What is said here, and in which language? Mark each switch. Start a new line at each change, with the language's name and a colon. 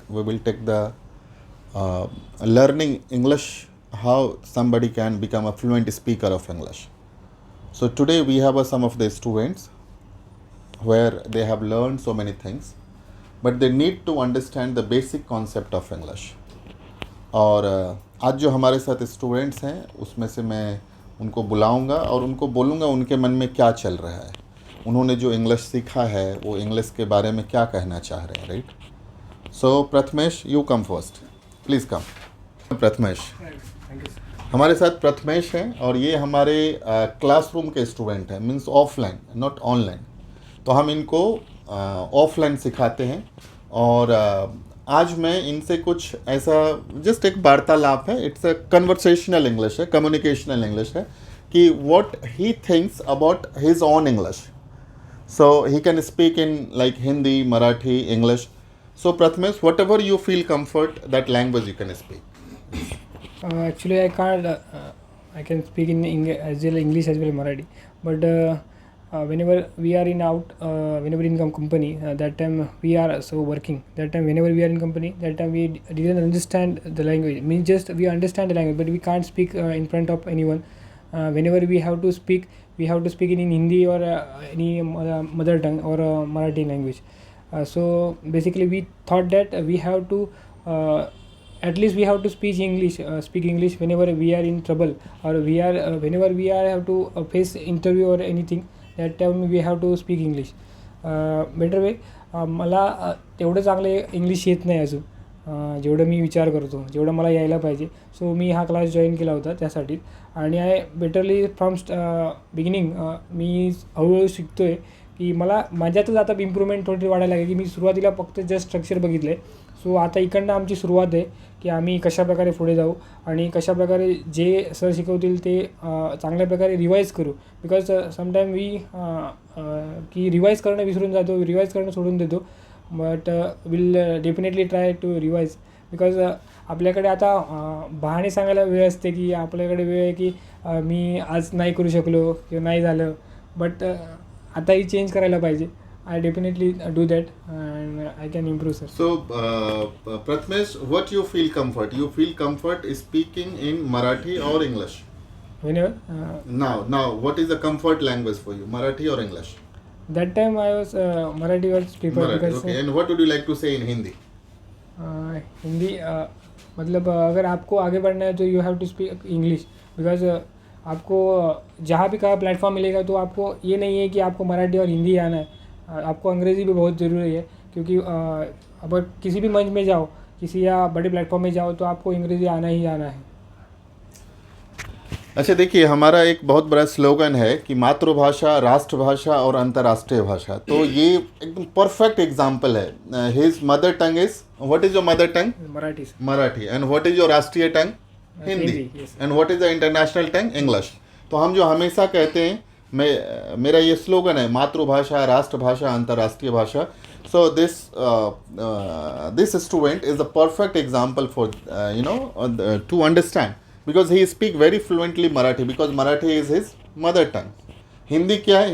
English: We will take the learning English, how somebody can become a fluent speaker of English. So today we have some of the students where they have learned so many things, but they need to understand the basic concept of English.
Hindi: और आज जो हमारे साथ students हैं उसमें से मैं उनको बुलाऊंगा और उनको बोलूँगा उनके मन में क्या चल रहा है, उन्होंने जो इंग्लिश सीखा है वो इंग्लिश के बारे में क्या कहना चाह रहे हैं. Right. So Prathamesh,
English: You come first, please come.
Hindi: प्रथमेश, हमारे साथ प्रथमेश हैं और ये हमारे क्लासरूम के स्टूडेंट हैं,
English: Means offline not online.
Hindi: तो हम इनको ऑफलाइन सिखाते हैं और आज मैं इनसे कुछ ऐसा जस्ट एक वार्तालाप है,
English: it's a conversational English
Hindi: है, कम्युनिकेशनल इंग्लिश है कि
English: What he thinks about his own English. So he can speak in like Hindi, Marathi, English. So Prathamesh, whatever you feel comfort that language you can speak. Actually, I can't. I can speak in as well English as well Marathi. But whenever we are whenever in company, that time we are so working. That time whenever we are in company, that time we didn't understand the language. Means just we understand the language, but we can't speak in front of anyone. Whenever we have to speak, we have to speak in Hindi or any mother tongue or Marathi language. So basically, we thought that we have to. At least we have to speak English whenever we are in trouble, or whenever we are have to face interview or anything. That time we have to speak English. Better way.
Marathi: मला तेवढं चांगलं English येत नाही अजून जेवढं मी विचार करतो, जेवढं मला यायला पाहिजे. सो मी हा क्लास जॉईन केला होता त्यासाठी. आणि
English: I betterly from beginning
Marathi: मी हळूहळू शिकतो आहे की मला माझ्यातच आता इम्प्रूव्हमेंट थोडी वाढायला लागली. की मी सुरुवातीला फक्त जस्ट स्ट्रक्चर बघितलं आहे. सो आता इकडनं आमची सुरुवात आहे की आम्ही कशाप्रकारे पुढे जाऊ आणि कशाप्रकारे जे सर शिकवतील ते चांगल्या प्रकारे रिवाईज करू. बिकॉज समटाईम की रिवाईज करणं विसरून जातो, रिवाईज करणं सोडून देतो.
English: But will definitely try to revise.
Marathi: Because आपल्याकडे आता बहाणे सांगायला वेळ असते की आपल्याकडे वेळ आहे की मी आज नाही करू शकलो किंवा नाही झालं. बट आताही चेंज करायला पाहिजे.
English: I definitely do that and I can improve, sir. So, Prathamesh, what you feel comfort? You feel comfort speaking in Marathi or English? Whenever. Now, what is the comfort language for you, Marathi or English? That time I was Marathi was preferred. Marathi, okay. And what would you like to say in Hindi?
Hindi: Hindi मतलब अगर आपको आगे बढ़ना है तो
English: You have to speak English.
Hindi: Because आपको जहाँ भी कहाँ प्लेटफॉर्म मिलेगा तो आपको ये नहीं है कि आपको मराठी और हिंदी आना है. आपको अंग्रेज़ी भी बहुत ज़रूरी है क्योंकि अगर किसी भी मंच में जाओ, किसी या बड़े प्लेटफॉर्म में जाओ तो आपको अंग्रेज़ी आना ही आना है. अच्छा, देखिए हमारा एक बहुत बड़ा स्लोगन है कि मातृभाषा, राष्ट्रभाषा और अंतर्राष्ट्रीय भाषा. तो ये एकदम परफेक्ट एग्जाम्पल है.
English: His mother tongue is, what is your mother tongue? Marathi. And what is your राष्ट्रीय tongue? Hindi. And what is the international tongue? English.
Hindi: तो हम जो हमेशा कहते हैं, मेरा ये स्लोगन है, मातृभाषा, राष्ट्रभाषा, अंतर्राष्ट्रीय भाषा.
English: So this student is the perfect example for to understand, because he speak very fluently Marathi, because Marathi is his mother tongue.
Hindi: Hindi क्या है?